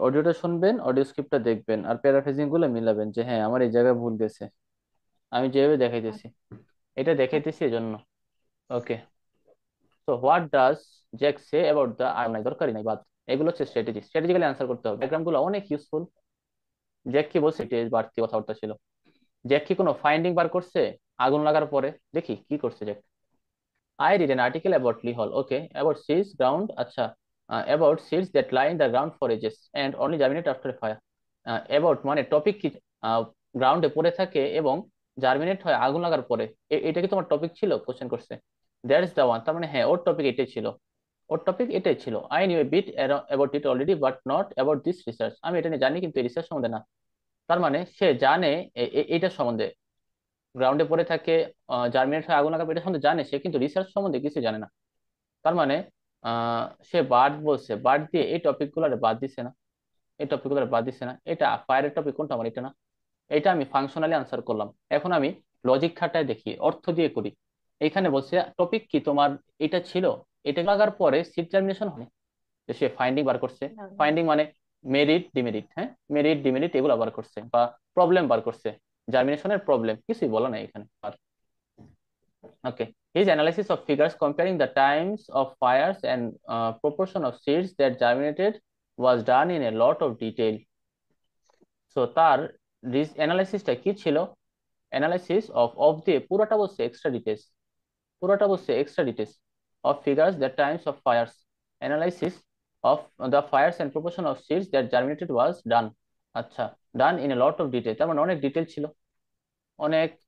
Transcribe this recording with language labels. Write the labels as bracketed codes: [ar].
[bn] অডিওটা শুনবেন, অডিও স্ক্রিপ্টটা দেখবেন, আর প্যারাফ্রেজিং গুলো মিলাবেন যে হ্যাঁ আমার এই জায়গায় ভুল গেছে, আমি যেভাবে দেখাইতেছি এটা দেখাইতেছি এই জন্য। ওকে, তো what does Jack say about the, আর নাই দরকারই নাই বাদ। এগুলো হচ্ছে স্ট্র্যাটেজি, স্ট্র্যাটেজিক্যালি আনসার করতে হবে। ডায়াগ্রাম গুলো অনেক ইউজফুল। জ্যাক কি বলছে, এটা বাড়তি কথাবার্তা ছিল। জ্যাক কি কোনো ফাইন্ডিং বার করছে আগুন লাগার পরে? দেখি কি করছে Jack. [en] I read an article about Lee Hall. Okay, about seeds ground. Acha, about seeds that lie in the ground for ages and only germinate after a fire. [bn] About মানে টপিক কি, গ্রাউন্ডে পড়ে থাকে এবং জার্মিনেট হয় আগুন লাগার পরে। এটা কি তোমার টপিক ছিল? কোশ্চেন করছে। That is the one. তার মানে হ্যাঁ ওর টপিক এটাই ছিল, ওর টপিক এটাই ছিল। I knew A beat about it already but not about this research. আমি এটা নিয়ে জানি কিন্তু এই রিসার্চ সম্বন্ধে না। তার মানে সে জানে এইটার সম্বন্ধে, গ্রাউন্ডে পড়ে থাকে, জার্মিনেট হয় আগুন লাগার, এটা সম্বন্ধে জানে সে, কিন্তু রিসার্চ সম্বন্ধে কিছু জানে না। তার মানে সে বার্ড বলছে, বার্ড দিয়ে এই টপিক গুলো বাদ দিছে না, এই টপিক গুলো বাদ দিছে না। এটা ফায়ারের টপিক কোনটা আমার, এটা না। এটা আমি ফাংশনালি আনসার করলাম। এখন আমি লজিক খাটায় দেখি, অর্থ দিয়ে করি। এখানে বলছে টপিক কি তোমার, এটা ছিল, এটা লাগার পরে সিড জার্মিনেশন হয়। তো সে ফাইন্ডিং বার করছে। ফাইন্ডিং মানে মেরিট ডিমেরিট, হ্যাঁ মেরিট ডিমেরিট এগুলো বার করছে, বা প্রবলেম বার করছে। জার্মিনেশনের প্রবলেম কিছুই বলা নাই এখানে আর। [en] Okay. His analysis of figures comparing the times of fires and proportion of seeds that germinated was done in a lot of detail. [bn] So তার অ্যানালাইসিসটা কি ছিল? অ্যানালাইসিস অফ দিয়ে পুরোটা বলছে এক্সট্রা ডিটেলস, পুরোটা বলছে extra details of figures that Times of fires, analysis of the fires and proportion of seeds that জার্মিনেটেড ওয়াজ ডান। আচ্ছা, done in a lot of detail, তার মানে অনেক ডিটেল ছিল, অনেক।